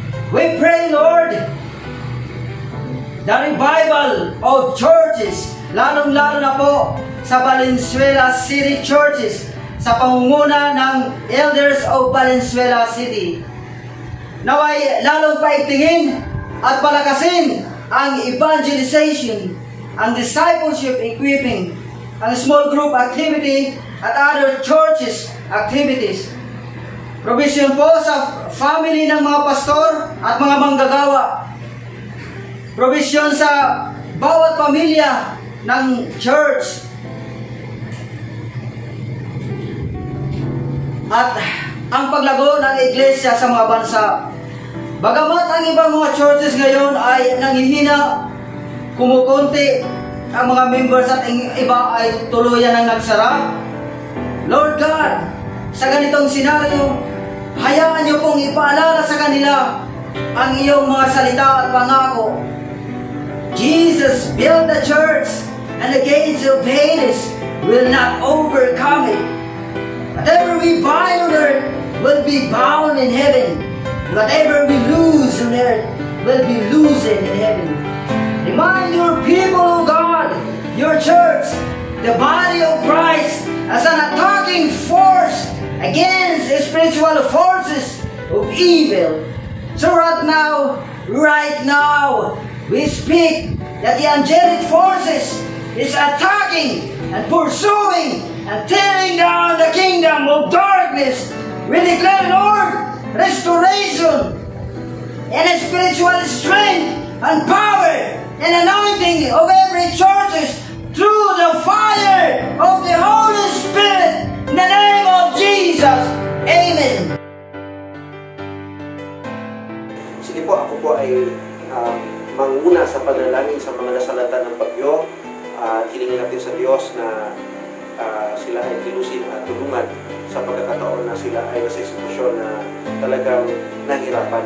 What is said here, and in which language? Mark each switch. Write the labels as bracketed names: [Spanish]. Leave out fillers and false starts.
[English] We pray, Lord, the revival of churches, [Filipino] lalong-lalo na po sa Valenzuela City churches, sa pangunguna ng [English] elders of Valenzuela City. [Filipino] Naway lalong paigtingin at palakasin ang evangelization, ang discipleship equipping, ang small group activity at other churches activities. Provision po sa family ng mga pastor at mga manggagawa. Provision sa bawat pamilya ng church. At ang paglago ng iglesia sa mga bansa. Bagamat ang ibang mga churches ngayon ay nanghihina, kumukunti ang mga members at iba ay tuluyan ang nagsara, Lord God, sa ganitong senaryo, hayaan niyo pong ipaalala sa kanila ang iyong mga salita at pangako. [English] Jesus built the church and the gates of Hades will not overcome it. Whatever we bind on earth will be bound in heaven. Whatever we lose on earth will be loosened in heaven. Remind your people, O God, your church, the body of Christ, as an attacking force against the spiritual forces of evil. So right now, we speak that the angelic forces is attacking and pursuing and tearing down the kingdom of darkness. We declare, Lord, restoration and spiritual strength and power and anointing of every church through the fire of the Holy Spirit in the name of Jesus. Amen. [Filipino] Sige po, ako po ay manguna sa panalangin sa mga nasalatan ng bagyo. Hilingin natin sa Diyos na sila ay kilusin at tulungan sa pagkakataon na sila ay nasa sitwasyon na talagang nahirapan.